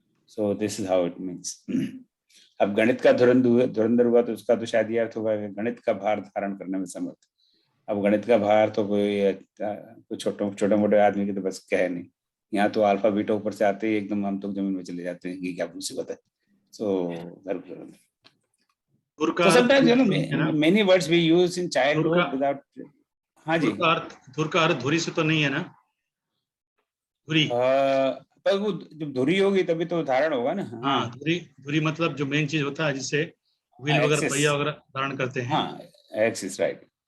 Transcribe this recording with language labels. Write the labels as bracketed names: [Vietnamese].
[English] So this is how it means. [Hindi] अब गणित का धुरंधर हुआ तो उसका तो शायद ये अर्थ होगा गणित का भार धारण करने में समर्थ। अब गणित का भार तो कोई छोटे मोटे आदमी की तो बस कहे नहीं। यहाँ तो अल्फा बीटा ऊपर से आते ही एकदम हम तो जमीन में चले जाते हैं, ये क्या मुसीबत है। सो धर्म धुरंधर। [English] So sometimes many words we use in childhood without. [Hindi] हाँ जी, धुर का अर्थ धुरी से तो नहीं है ना? धुरी पर वो जब धुरी होगी तभी तो धारण होगा ना। हाँ, धुरी धुरी मतलब जो मेन चीज होता है जिससे व्हील वगैरह एक्सेस, पहिया वगैरह धारण करते हैं। हाँ एक्सिस राइट।